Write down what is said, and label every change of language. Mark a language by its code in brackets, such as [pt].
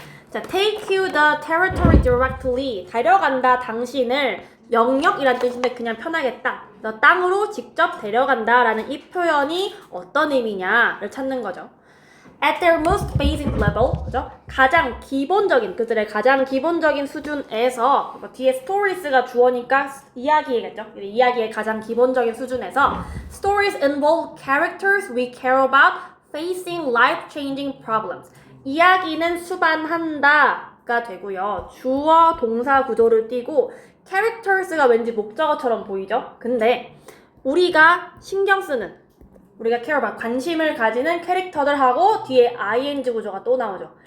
[en] 자, take you the territory directly. [ko] 데려간다 당신을 영역이란 뜻인데 그냥 편하겠다. 너 땅으로 직접 데려간다 라는 이 표현이 어떤 의미냐를 찾는 거죠. [en] At their most basic level, [ko] 그죠? 가장 기본적인, 그들의 가장 기본적인 수준에서, 뒤에 stories가 주어니까 이야기겠죠? 이야기의 가장 기본적인 수준에서 [en] Stories involve characters we care about facing life-changing problems. [ko] 이야기는 수반한다가 되고요. 주어, 동사 구조를 띄고 characters가 왠지 목적어처럼 보이죠? 근데 우리가 신경 쓰는, 우리가 [en] care about, [ko] 관심을 가지는 캐릭터들하고 뒤에 ing 구조가 또 나오죠.